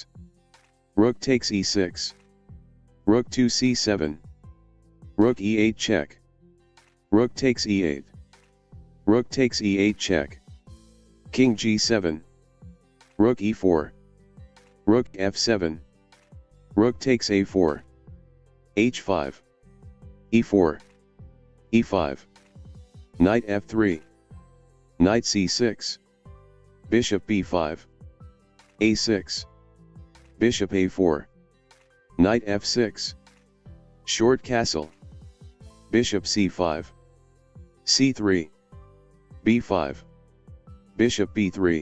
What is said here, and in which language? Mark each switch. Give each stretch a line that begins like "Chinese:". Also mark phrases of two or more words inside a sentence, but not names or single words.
English: Rook takes e6. Rook 2 c7. Rook e8 check. Rook takes e8. Rook takes e8 check. King g7. Rook e4. Rook f7. Rook takes a4. h5. e4. e5. Knight f3. Knight c6. Bishop b5. a6. Bishop a4. Knight f6. Short castle. Bishop c5. c3. b5. Bishop b3.